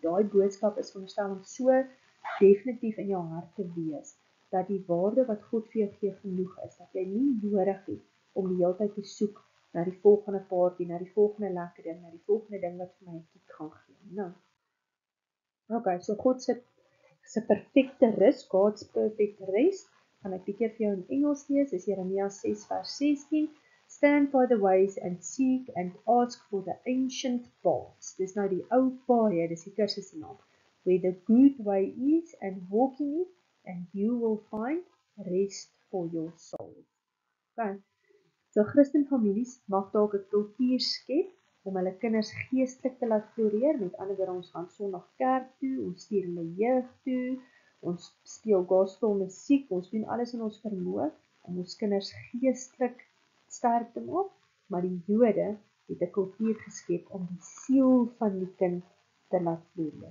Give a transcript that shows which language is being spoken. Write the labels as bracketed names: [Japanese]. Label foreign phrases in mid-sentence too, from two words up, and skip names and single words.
[Afrikaans] Daai boodskap is veronderstel om so definitief in jou hart te wees, dat die waarde wat God vir jou gee genoeg is, dat jy nie nodig het om die hele tyd te soek na die volgende party, na die volgende lekker ding, na die volgende ding wat vir my 'n kick gaan gee. Nou, okay, so God se perfekte rus, [English] God's perfect rest, [Afrikaans] gaan ek bietjie vir jou in Engels lees, is Jeremia 6 vers 16, [English] stand by the ways and seek and ask for the ancient paths. [Afrikaans] Dis nou die ou paaie, dis die kursus se naam, [English] where the good way is and walk in it, and you will find rest for your soul. Okay. [Afrikaans] So Christen families mag dalk 'n kultuur skep om hulle kinders geestelik te laat floreer, met ander woorde, ons gaan Sondag kerk toe, ons stuur hulle jeug toe, ons speel gospel musiek, ons doen alles in ons vermoë om ons kinders geestelik sterk te maak, maar die Jode het 'n kultuur geskep om die siel van die kind te laat floreer.